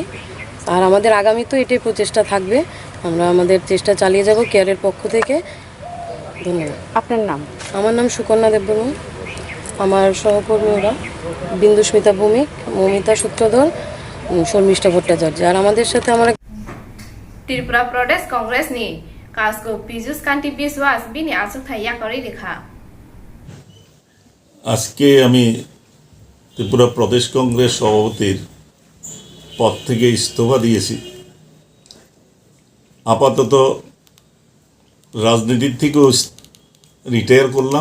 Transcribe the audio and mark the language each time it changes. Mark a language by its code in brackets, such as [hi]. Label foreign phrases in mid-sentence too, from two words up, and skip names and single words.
[bn] আর আমাদের আগামী তো এটাই প্রচেষ্টা থাকবে, আমরা আমাদের চেষ্টা চালিয়ে যাব কেয়ারের পক্ষ থেকে। ধন্যবাদ। আপনার নাম? আমার নাম সুকন্যা দেববর্মন। আমার সহকর্মী ওরা বিন্দুস্মিতা ভৌমিক, মমিতা সূত্রধর, শর্মিষ্ঠা ভট্টাচার্য। আর আমাদের সাথে আমার [trp] त्रिपुरा प्रदेश कांग्रेस नि कासको पीयूष कांति विश्वास बिनि आसुक थाइया करि रेखा [bn] আজকে আমি ত্রিপুরা প্রদেশ কংগ্রেস সভাপতির পদ থেকে ইস্তফা দিয়েছি। আপাতত রাজনীতির থেকেও রিটায়ার করলাম।